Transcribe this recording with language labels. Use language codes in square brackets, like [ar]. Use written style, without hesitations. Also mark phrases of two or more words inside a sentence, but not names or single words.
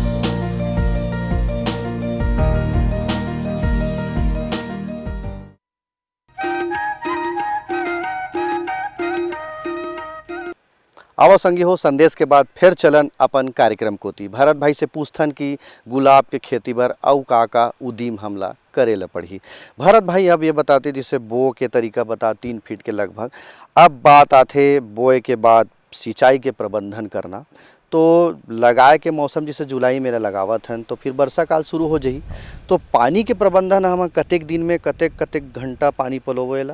[hne] आवा संगी हो संदेश के बाद फिर चलन अपन कार्यक्रम कोती। भरत भाई से पूछथन कि गुलाब के खेती बर अउ का उदीम हमला करे ला पड़ी। भरत भाई अब ये बताते, जिसे बो के तरीका बता 3 फीट के लगभग। अब बात आते बोए के बाद सिंचाई के प्रबंधन करना। तो लगाए के मौसम जैसे जुलाई में लगावत हन तो फिर वर्षा काल शुरू हो जाही, तो पानी के प्रबंधन हम कतेक दिन में कतेक घंटा पानी पलोवेला?